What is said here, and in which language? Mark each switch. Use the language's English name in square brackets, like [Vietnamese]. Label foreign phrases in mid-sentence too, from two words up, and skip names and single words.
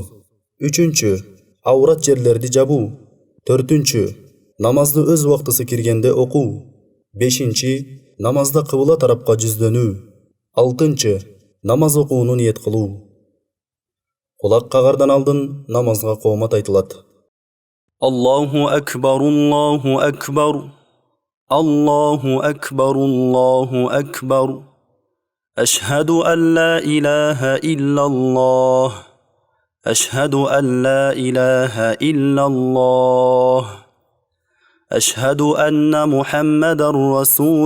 [Kyrgyz] Үчүнчү, аурат жерлерди жабуу. Төртүнчү, намазды өз убактысы киргенде окуу. Бешинчи, намазда кыбла тарапка жүздөнүү. Алтынчы, намаз окууну ниет кылуу. Кулак кагардан алдын намазга коомат айтылат. [Arabic] الله أكبر الله أكبر الله أكبر الله أكبر أشهد أن لا إله إلا الله أشهد أن لا إله إلا الله أشهد أن محمدا رسول